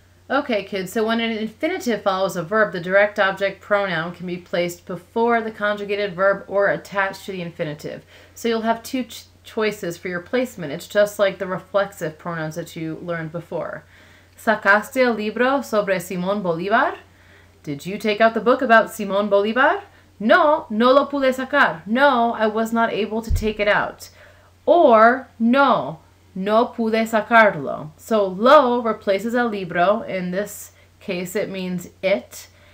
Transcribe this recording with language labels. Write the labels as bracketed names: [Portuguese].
[English] Okay, kids, so when an infinitive follows a verb, the direct object pronoun can be placed before the conjugated verb or attached to the infinitive. So you'll have two choices for your placement. It's just like the reflexive pronouns that you learned before. [Spanish] ¿Sacaste el libro sobre Simón Bolívar? [English] Did you take out the book about Simón Bolívar? [Spanish] No, no lo pude sacar. [English] No, I was not able to take it out. Or, [Spanish] no, no pude sacarlo. [English] So lo replaces el libro. In this case, it means it.